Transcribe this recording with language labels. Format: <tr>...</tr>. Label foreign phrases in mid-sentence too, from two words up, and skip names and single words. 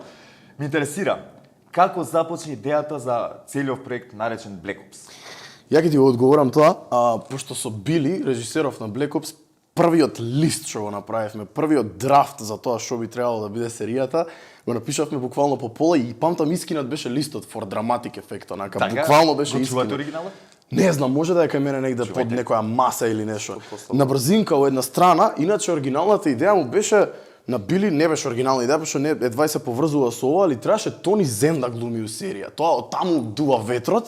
<mk>Ме интересира, како започна идејата за целиот проект наречен Black Ops? Ја ќе ти го одговорам тоа, пошто со Били, режисеров на Black Ops, првиот лист што го направивме, првиот драфт за тоа што би требало да биде серијата, го напишавме буквално по пола и памтам искинат беше листот</mk> <en>for dramatic effect,</en> <mk>онака буквално беше Го искинат. чувате оригиналот? Не знам, може да е кај мене негде под некоја маса или нешто. На брзинка од една страна, иначе оригиналната идеја му беше на Били, не беше оригинална идеја, пошто не едва се поврзува со ова, али требаше Тони Зен да глуми у серија. Тоа од таму дува ветрот.</mk>